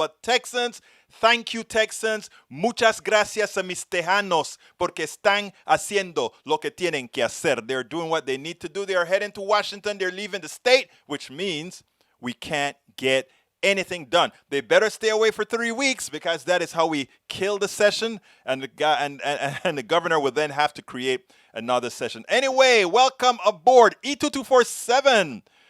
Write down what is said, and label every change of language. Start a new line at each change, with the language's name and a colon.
English: But Texans, thank you, Texans.
Spanish: Muchas gracias a mis tejanos porque están haciendo lo que tienen que hacer.
English: They're doing what they need to do. They are heading to Washington. They're leaving the state, which means we can't get anything done. They better stay away for 3 weeks because that is how we kill the session, and the governor will then have to create another session. Anyway, welcome aboard E2247.